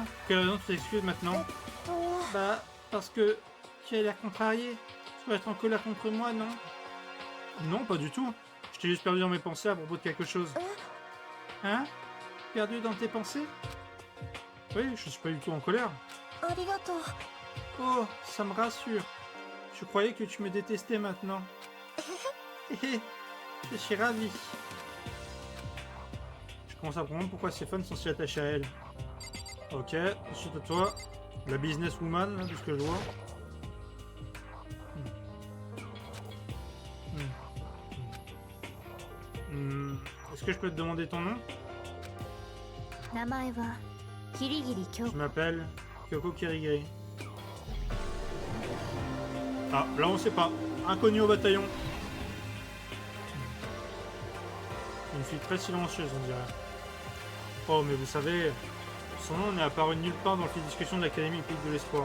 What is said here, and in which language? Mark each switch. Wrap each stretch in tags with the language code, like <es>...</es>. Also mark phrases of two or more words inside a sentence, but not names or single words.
<fr>Quelle raison tu t'excuses maintenant? Bah, parce que tu as l'air contrarié. Tu vas être en colère contre moi, non? Non, pas du tout. Je t'ai juste perdu dans mes pensées à propos de quelque chose. Hein? Perdu dans tes pensées? Oui, je suis pas du tout en colère.</fr> <ja>ありがとう</ja> <fr>Oh, ça me rassure. Je croyais que tu me détestais maintenant. Je suis ravi. Je commence à comprendre pourquoi ces fans sont si attachés à elle. Ok, ensuite à toi. La businesswoman, là, de ce que je vois. Est-ce que je peux te demander ton nom?</fr> <ja>名前はキリギリ京</ja> <fr>Je m'appelle Kyoko Kirigiri. Ah, là on sait pas. Inconnu au bataillon. Une fille très silencieuse, on dirait. Oh, mais vous savez, son nom n'est apparu nulle part dans le fil de discussion de l'Académie Épique de l'Espoir.</fr>